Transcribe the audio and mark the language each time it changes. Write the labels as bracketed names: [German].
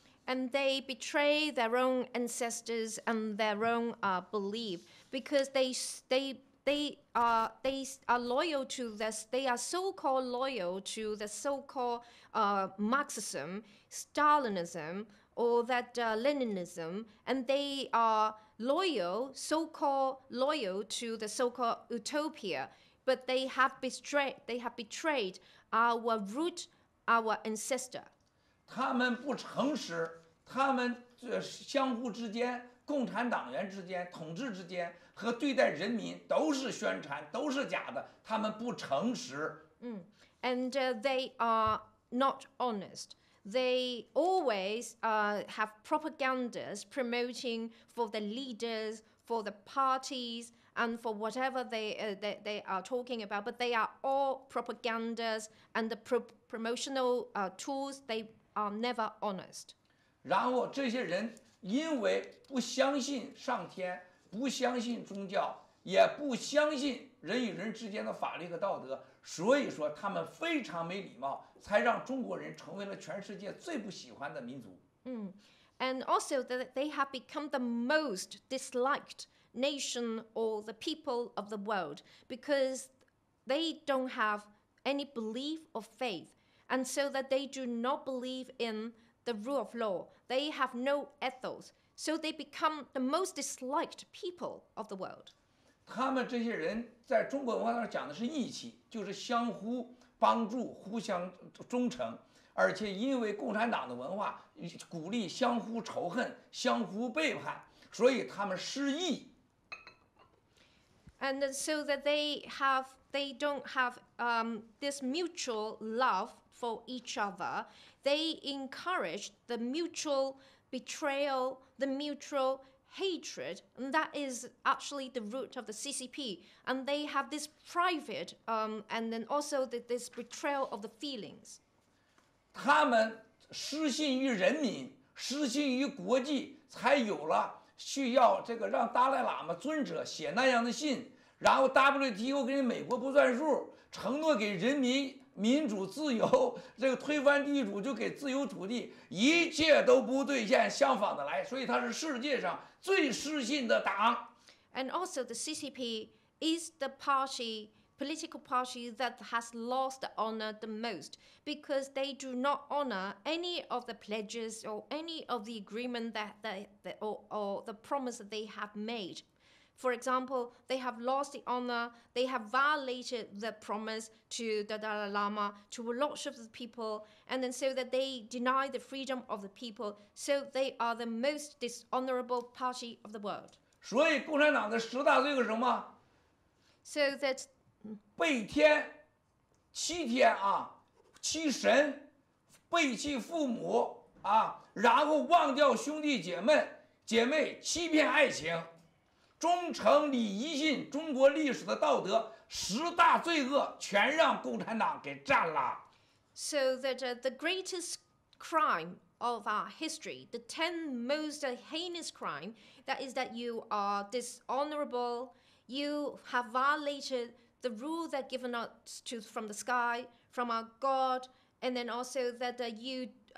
[English] And they betray their own ancestors and their own belief because they are loyal to this. They are so-called loyal to the so-called Marxism, Stalinism, or that Leninism, and they are loyal, so-called loyal to the so-called utopia. But they have betrayed our root, our ancestor. [Chinese] 他们不诚实，他们相互之间，共产党员之间、统治之间和对待人民都是宣传，都是假的，他们不诚实。 [English] And they are not honest. They always have propagandas promoting for the leaders, for the parties, and for whatever they are talking about. But they are all propagandas and the promotional tools. They are never honest. [Chinese] 然后这些人因为不相信上天，不相信宗教，也不相信人与人之间的法律和道德，所以说他们非常没礼貌，才让中国人成为了全世界最不喜欢的民族。 [English] And also that they have become the most disliked nation or the people of the world because they don't have any belief of faith, and so that they do not believe in the rule of law. They have no ethos, so they become the most disliked people of the world. [Chinese] 他们这些人在中国文化上讲的是义气，就是相互帮助、互相忠诚，而且因为共产党的文化鼓励相互仇恨、相互背叛，所以他们失义。 [English] And so that they don't have this mutual love for each other. They encourage the mutual betrayal, the mutual hatred, and that is actually the root of the CCP. And they have this private and then also this betrayal of the feelings. [Chinese] 他们失信于人民，失信于国际，才有了需要这个让达赖喇嘛尊者写那样的信，然后 WTO 给美国不算数，承诺给人民民主自由，这个推翻地主就给自由土地，一切都不兑现，相反的来，所以它是世界上最失信的党。 [English] And also the CCP is the political party that has lost the honor the most because they do not honor any of the pledges or any of the agreement or the promise that they have made. For example, they have lost the honor, they have violated the promise to the Dalai Lama, to a lot of the people, and then so that they deny the freedom of the people, so they are the most dishonorable party of the world. [Chinese] 所以共产党的10大罪是什么？ [English] So that [Chinese] 背天、欺天啊，欺神，背弃父母啊，然后忘掉兄弟姐妹，欺骗爱情。忠诚、礼仪信、中国历史的道德10大罪恶全让共产党给占了。 [English] So that the greatest crime of our history, the 10 most heinous crime, that is that you are dishonorable, you have violated the rule that given us from the sky, from our God, and then also that you